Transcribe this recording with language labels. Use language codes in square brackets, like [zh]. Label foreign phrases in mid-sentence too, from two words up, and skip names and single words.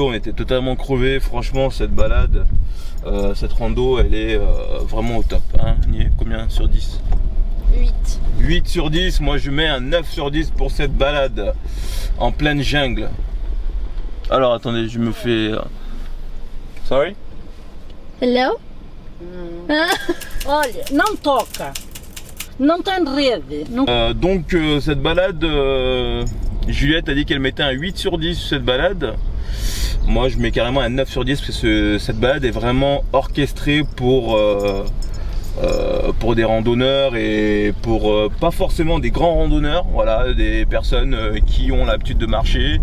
[fr] On était totalement crevés. Franchement, cette balade, cette rando, elle est vraiment au top. Hein. Combien sur 10? 8. 8 sur 10. Moi, je mets un 9 sur 10 pour cette balade en pleine jungle. Alors, attendez, je me fais... Sorry? Hello? [pt] Olha, não toca, não tem rede. Não... [fr] Donc cette balade, Juliette a dit qu'elle mettait un 8 sur 10 sur cette balade. Moi je mets carrément un 9 sur 10 parce que cette balade est vraiment orchestrée pour des randonneurs et pour pas forcément des grands randonneurs, voilà, des personnes qui ont l'habitude de marcher.